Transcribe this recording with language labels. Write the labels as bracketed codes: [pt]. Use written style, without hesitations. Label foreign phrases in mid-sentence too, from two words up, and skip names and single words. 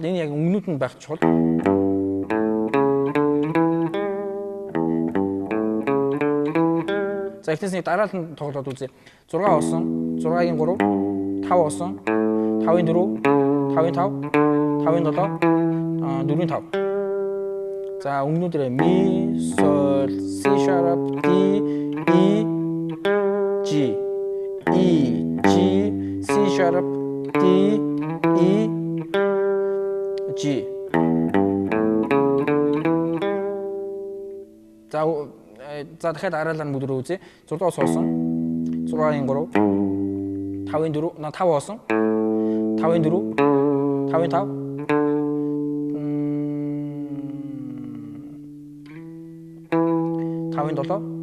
[mn] Энэ яг өнгөнүүд нь байх чухал. За эхнээс нь дараалал нь тоглоод үзье. 6 хоосон, 6-ийн 3, 5 хоосон, 5-ийн 4, 5-ийн 5, 5-ийн 7, 4-ийн 5. За өнгөнүүдээр ми, sol, [en] c sharp, d, e, g, e, g, c sharp, d, e, g. [mn] За дахиад дараалал нь бүгд үзье. 6 дугаар суусан. 6-ийн 3, 5-ийн 4, 5 хоосон. 5-ийн 4, 5-ийн 5. 5-ийн 7.